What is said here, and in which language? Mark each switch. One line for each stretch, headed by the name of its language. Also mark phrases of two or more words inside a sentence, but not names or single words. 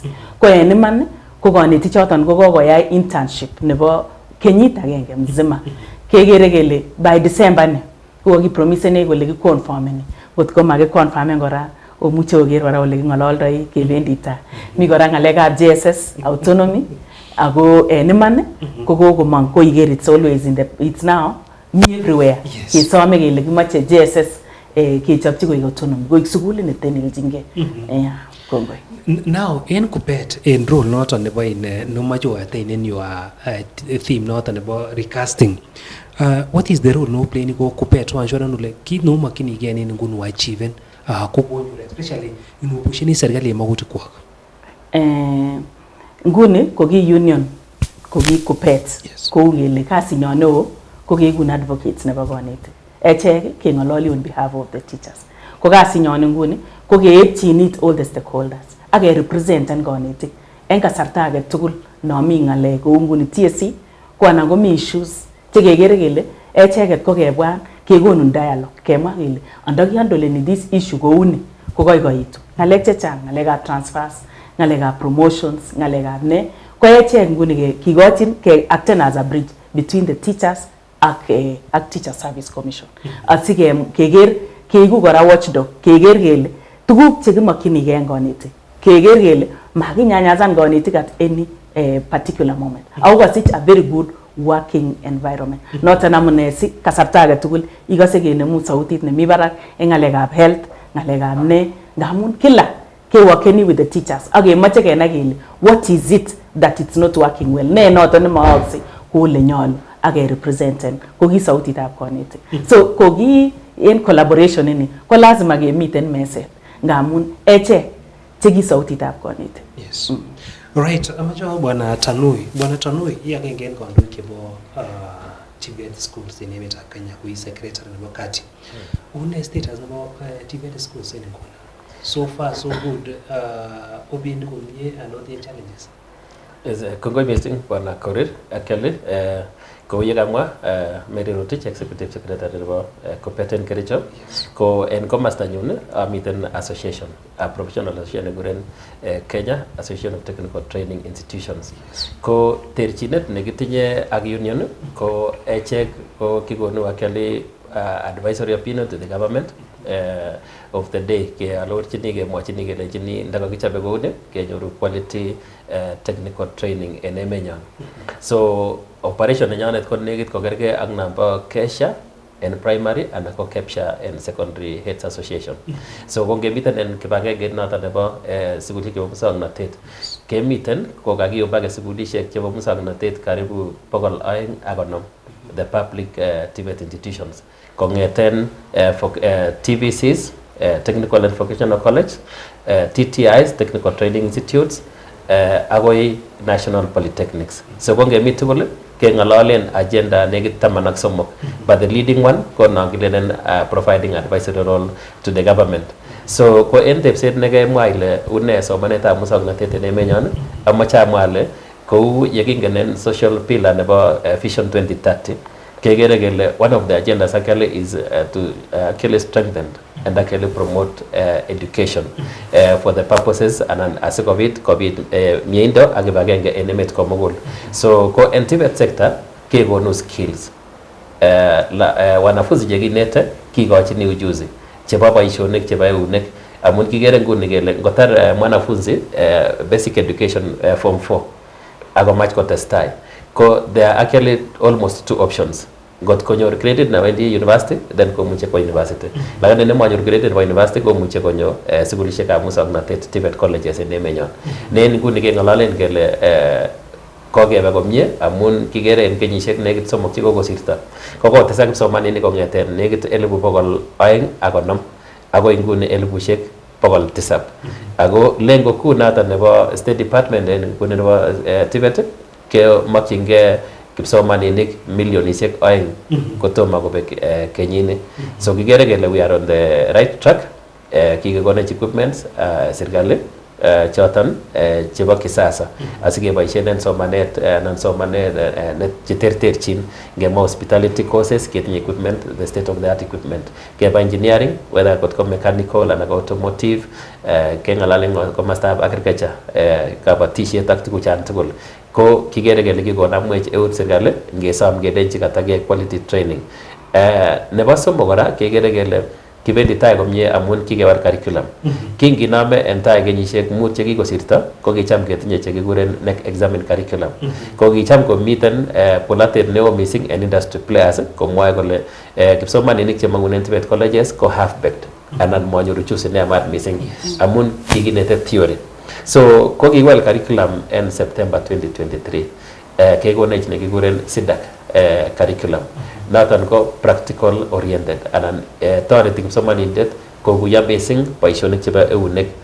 Kalenjin: Ko en iman ko konetik choton ko kokoyai internship nebo kenyit agenge mzima. Kekere kele
English: by December
Kalenjin: ni ko kakipromisene kole kiconfirmeni. Ot ko makiconfirmen kora omuche oker kora ole kingololdoi kebendi tai. Mi kora ngalekab JSS autonomy ako en iman ko kokomong ko iker
English: it's always it's now me everywhere.
Kalenjin: Kesome kele kimoche JSS kechopchi koik autonomy koik sukulit neteneljingei. Kongoi. Now en Kubet en role noton nebo nomacho
English: attain in your theme
Kalenjin: noton nebo recasting.
English: What is the role
Kalenjin: no play ni ko Kubet
English: to ensure
Kalenjin: nule kit no makinige en ngunu achieve ko especially inubushini serikali magutik kwak. Nguni ko ki union ko ki Kubet ko ngele kasi nyono ko kekun advocates nebo konetik. Echek kengololi
English: on behalf of the teachers.
Kalenjin: Ko kasi nyono nguni ko keepchin
English: it all the stakeholders.
Kalenjin: Ake represent en konetik en kasarta age tugul nomi ng'alek kou nguni TSC ko anan komi issues chekekere kele echeket ko kebwan kekonun dialogue kemwa kele andakihandoleni
English: this issue
Kalenjin: kouni ko koikoitu ng'alek chechang ng'alekab transfers ng'alekab promotions ng'alekab ne ko echek nguni kikochin ke acten
English: as a bridge between the teachers
Kalenjin: ak
English: Teacher Service Commission
Kalenjin: asikeker keiku kora watchdog keker kele tuguk chekimokyinigei en konetik keker kele makinyanyazan konetik
English: at any particular moment
Kalenjin: ako kasich
English: a very good working environment
Kalenjin: noton amune si kasarta age tugul ikose kenemu sautit nemi barak en ng'alekab health ng'alekab ne ngamun kila keworkeni
English: with the teachers
Kalenjin: ak kemoche kenai kele
English: what is it that it's not working well
Kalenjin: ne noton nemooksei kou le nyolu ak representen ko ki sautitab konetik so ko ki en collaboration ini ko lazima kemiten meset ngamun echek cheki sautitab konetik.
English: Yes. Right,
Kalenjin: amacho Bwana Tanui agenge en kandoik chebo TVET schools en emetab Kenya kui secretary nebo kati. Une status nebo TVET schools en nguni.
English: So far so good,
Kalenjin: obendi komie
English: and what the challenges.
Kalenjin: Is Kongoi missing Bwana Korir actually ko yegamwa Mary Rotich
English: executive secretary
Kalenjin: nebo Kopeten Kericho ko en komasta nyun amiten association
English: a professional association
Kalenjin: neguren Kenya Association of Technical Training Institutions ko terchinet negitinye ak union ko echek ko kigonu actually
English: advisory opinion to the government of the day
Kalenjin: ke alorchini ke mwachini ke lechini ndakakichabe koune kenyoru
English: quality technical training
Kalenjin: en emenyon so operation nenyonet ko negit kogerge ak namba Kesha en primary and ko Kepsha en secondary heads association so kongemiten en kibagenge noton nebo sugulishek chebo musongnotet kemiten ko kakiyobage sugulishek chebo musongnotet karibu 250 the public TVET institutions kongeten TVCs Technical and Vocational College TTIs Technical Training Institutes agoi National Polytechnics so kongemi tugul keng'ololen
English: agenda negit 13 but the leading one
Kalenjin: ko nangilenen
English: providing advisory role to the government so ko
Kalenjin: en tepset nekemwa ile une somanetab musongnotet en emenyon amache amwa ale kou yekingenen
English: social pillar
Kalenjin: nebo Vision 2030 kegere kele
English: one of the agendas actually is to actually strengthen and actually promote education for the purposes and
Kalenjin: asikobit mieindo ak kibagenge en emet komugul so ko en TVET sector kekonu skills wanafunzi chekinete kikochini ujuzi chebo boisionik chebo eunek amun kigere nguni kele ngotar mwanafunzi
English: basic education
Kalenjin: form 4 akomach kotestai ko
English: there are actually almost two options
Kalenjin: got konyor credit na wendi university then komuche kwa university lakini nemanyor credit kwa university komuche konyo sugulishekab musongnotet TVET colleges en emenyon ne nguni keng'ololen kele kokebe komie amun kigere en kenyisiek nekit somok chekokosirto kokotesak kipsomaninik kong'eten nekit 250 agoi nguni 700 ako
Swahili: lengo kuu
Kalenjin: noton nebo State Department en nguni nebo TVET kemokyingei kipsomaninik milionishek 2 kotomo kobek kenyini so kigere kele
English: we are on the right track
Kalenjin: kigekonech equipments serikali choton chebo kisasa asikeboisien en somanet anan somanet cheterterchin ngema
English: hospitality courses
Kalenjin: ketinye equipment
English: the state of the art equipment
Kalenjin: keba engineering whether kotko mechanical anan automotive keng'alalen komostab agriculture kabatisiet ak tuguchan tugul ko kigere kele kikonamwech eut serikali ngesom kelenji katagei
English: quality training
Kalenjin: nebo somok kora kegere kele kibendi tai komie amun kikewar curriculum kinginome en tai kenyisiek 5 chekikosirto ko kicham ketinye chekikuren NEC examen curriculum ko kicham komiten polatet neo missing en industry players komwoe kole kipsomaninik chemang'unen TVET colleges ko
English: half baked
Kalenjin: anan manyoru ujuzi neyamat missing amun kikinete theory so ko kiwal curriculum en September 2023 kekonech nekikuren SIDAC curriculum noton ko practical oriented anan toreti kipsomanindet kokuyo missing boisionik chebo eunek